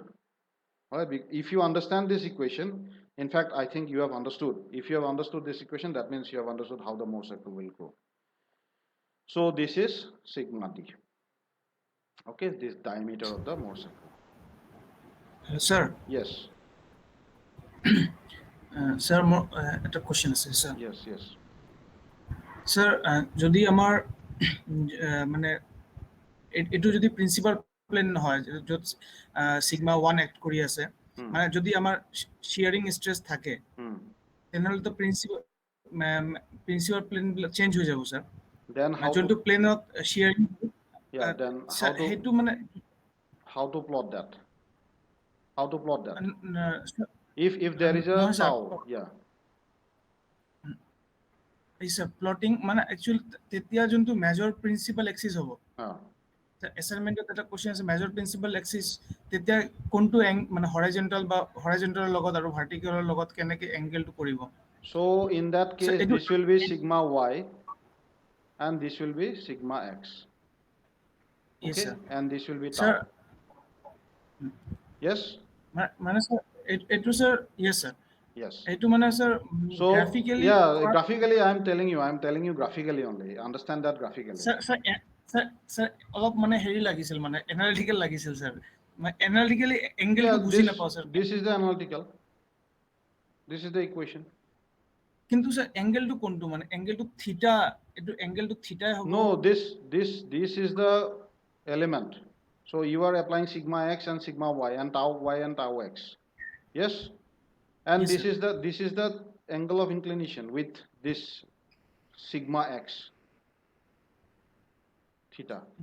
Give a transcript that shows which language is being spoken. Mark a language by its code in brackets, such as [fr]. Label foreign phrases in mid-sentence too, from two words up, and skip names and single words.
[en] All right, if you understand this equation, in fact, I think you have understood. If you have understood this equation, that means you have understood how the Mohr circle will go. So this is sigma d. Okay, this diameter of the Mohr circle. Sir. Yes. Sir, [as] একটা question আছে স্যার। [en] Yes, yes. [as] স্যার, যদি আমার মানে এটু যদি [en] principal plane [as] হয়, যত সিগমা 1 অ্যাক্ট কৰি আছে, মানে যদি আমার [en] shearing stress [as] থাকে, তেনেহলে তো [en] principal plane change [as] হৈ যাব স্যার। [en] Then how [as] যোনটো প্লেনত শিয়ারিং, [en] then [as] হেতু মানে [en] how to plot that? If there is a tau, yeah. [as] স্যার, প্লটিং মানে একচুয়ালি তেতিয়া যোনটো [en] major principal axis [as] হ'ব। এসাইনমেন্টত এটা কোশ্চেন আছে, [en] major principal axis [as] তেতিয়া কোনটো মানে হৰাইজন্টাল বা হৰাইজন্টালৰ লগত আৰু ভাৰ্টিকেলৰ লগত কেনেকে এংগেলটো কৰিব। [en] So in that case, this will be sigma y and this will be sigma x. Okay, and this will be tau. Yes, [as] মানে স্যার এটু স্যার, [en] yes sir, yes, [as] এটু মানে স্যার [en] so graphically, graphically I am telling you graphically only, understand that graphically. [as] স্যার অলপ মানে হেৰি লাগিছিল, মানে এনালিটিক্যাল লাগিছিল স্যার, এনালিটিক্যালি [en] Yeah, [as] এঙ্গেলটো বুজি নাপাওঁ স্যাৰ [en] this is the analytical. This is the equation. [as] কিন্তু স্যাৰ এঙ্গেলটো কোনটো মানে এঙ্গেলটো থিটা এইটো এঙ্গেলটো থিটাই হ'ব [en] No, this is the element. So you are applying sigma x and sigma y and tau x. Yes, and Yes, sir. this is the angle of inclination with this sigma x theta.